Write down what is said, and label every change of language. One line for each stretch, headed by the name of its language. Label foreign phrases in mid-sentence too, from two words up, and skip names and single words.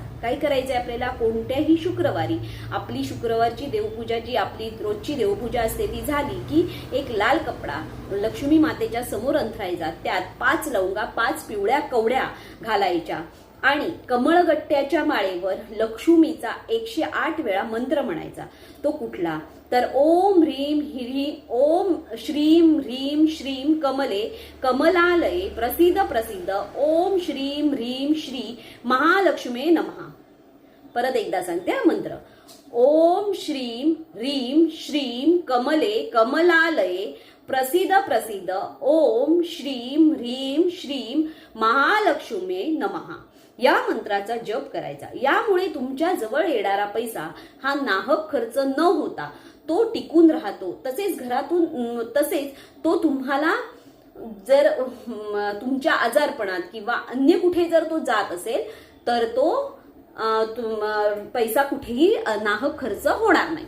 Marathi: काय करायचंय आपल्याला, कोणत्याही शुक्रवारी आपली शुक्रवारची देवपूजा जी आपली रोजची देवपूजा असते ती झाली की एक लाल कपडा लक्ष्मी मातेच्या समोर अंथरायचा, त्यात 5 लवंगा 5 पिवळ्या कवड्या घालायच्या आणि कमळगट्ट्याच्या माळेवर लक्ष्मीचा 108 वेळा मंत्र म्हणायचा. तो कुठला, तर
Sanskrit: ओम ह्रीम ह्रीम ओम श्रीम ह्रीम श्रीम कमले कमलालये प्रसिद्ध प्रसिद्ध ओम श्रीम ह्रीम श्री महालक्ष्मे नमः.
Marathi: परत एकदा सांगते हा मंत्र,
Sanskrit: ओम श्रीम ह्रीम श्रीम कमले कमलालये प्रसिद्ध प्रसिद्ध ओम श्रीम ह्रीम श्रीम महालक्ष्मे नमः.
Marathi: या मंत्राचा जप करायचा. यामुळे तुमच्या जवळ येणारा पैसा हा नाहक खर्च न होता तो टिकून राहतो. तसेच तो तुम्हाला जर तुमच्या आजारपणात किंवा अन्य कुठे जर तो जात असेल तर तो पैसा कुठेही नाहक खर्च होणार नाही.